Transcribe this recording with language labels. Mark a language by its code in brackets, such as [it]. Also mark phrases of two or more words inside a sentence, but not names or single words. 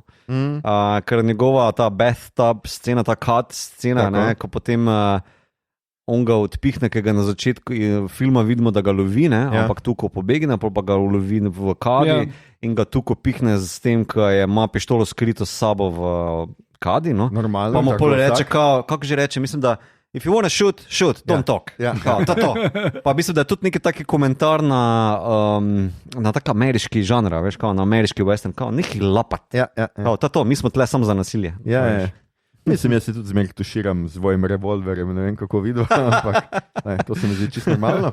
[sl] Ker njegova ta bathtub scena, ta cut scena, ne, ko potem on ga odpihne, ki ga na začetku filma vidimo, da ga lovi, ne, ampak Tuko pobegne, pa ga lovi v kadi in ga Tuko pihne s tem, ko ima pištolo skrito s sabo v kadi, no? Normalno. Pa mu pol reče, kako že reče, mislim, da [en] if you wanna shoot, don't talk. [sl] To. Pa mislim, da je tudi neki taki komentar na tak ameriški žanr, veš, kao na ameriški western, kao nekaj lapat. To, mi smo tle samo za nasilje. Mislim, jaz se tudi zmeraj tuširam z svojim revolverjem, ne vem kako videl, ampak to se mi zdi čisto normalno.